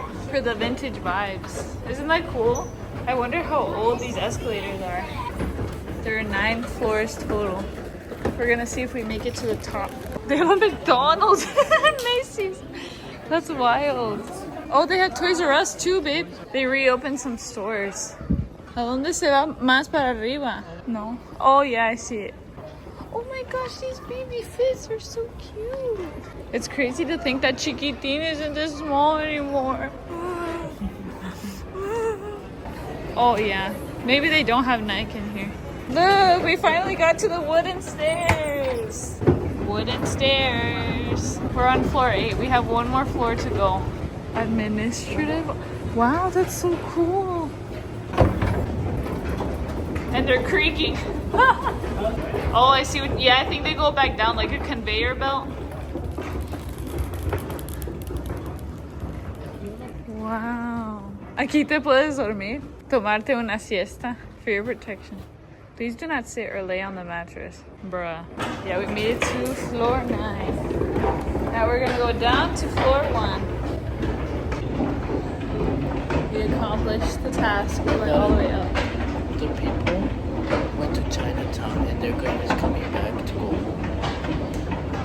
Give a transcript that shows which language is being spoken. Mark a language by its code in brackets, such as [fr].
[en] For the vintage vibes. Isn't that cool? I wonder how old these escalators are. There are 9 floors total. We're gonna see if we make it to the top. They have a McDonald's and Macy's. That's wild. Oh, they have Toys R Us too, babe. They reopened some stores. [es] ¿A dónde se va más para arriba? [en] No. Oh yeah, I see it. Oh my gosh, these baby fits are so cute. It's crazy to think that Chiquitín isn't this small anymore. Oh yeah, maybe they don't have Nike in here. Look, we finally got to the wooden stairs. Wooden stairs. We're on floor 8. We have 1 more floor to go. Administrative. Wow, that's so cool. And they're creaking. Oh, I see what, yeah, I think they go back down like a conveyor belt. Wow. [es] Aquí te puedes dormir, tomarte una siesta [en] for your protection. Please do not sit or lay on the mattress. Bruh. Yeah, we made it to floor 9. Now we're gonna go down to floor 1. We accomplished the task. We went all the way up. The people went to Chinatown and their girl is coming back to go home.